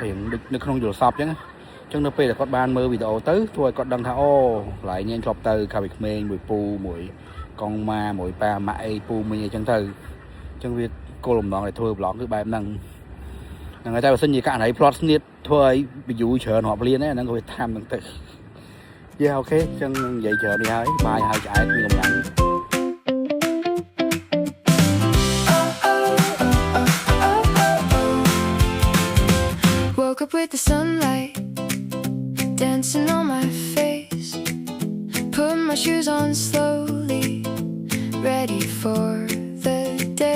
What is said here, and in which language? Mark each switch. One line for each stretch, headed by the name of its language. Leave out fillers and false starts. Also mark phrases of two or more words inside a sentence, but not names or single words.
Khmer: រៀននៅក្នុងយល់សពអញ្ចឹងអញ្ចឹងនៅពេលដែលគាត់បានមើលវីដេអូទៅធ្វើឲ្យគាត់ដឹងថាអូកន្លែងនេះធ្លាប់ទៅកាលពីក្មេងមួយពូមួយកងម៉ាមួយប៉ាម៉ាក់អីពូមីងអីចឹងទៅអញ្ចឹងវាគោលបំណងដែលធ្វើ vlog គឺបែបហ្នឹងហើយតែបើសិនជាករណី plot ស្នៀតធ្វើឲ្យ view ច្រើនរាប់លានហ្នឹងក៏វាថាមហ្នឹងទៅយេអូខេអញ្ចឹងនិយាយច្រើននេះហើយបាយហើយឆ្អែតមានកម្លាំង
English: Woke up with the sunlight dancing on my face. Put my shoes on slowly, ready for the day.